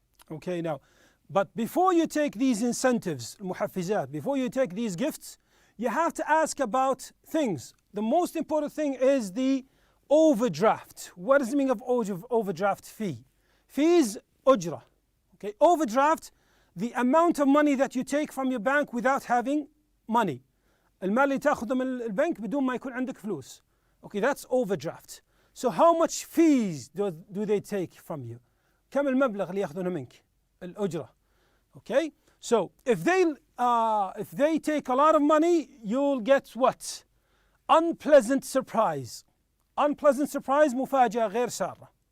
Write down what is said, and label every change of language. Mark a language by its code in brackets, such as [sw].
[en] Okay, now, but before you take these incentives, muhaffizat, before you take these gifts, you have to ask about things. The most important thing is the overdraft. What is the meaning of overdraft fee? Fees, ujra. Okay, overdraft, the amount of money that you take from your bank without having money. [ar] المال اللي تاخذه من البنك بدون ما يكون عندك فلوس. [en] Okay, that's overdraft. So how much fees do they take from you? [ar] كم المبلغ اللي ياخذونه منك؟ الأجرة. [en] Okay, so if they take a lot of money, you'll get what? Unpleasant surprise. Unpleasant surprise, [ar] مفاجأة غير سارة.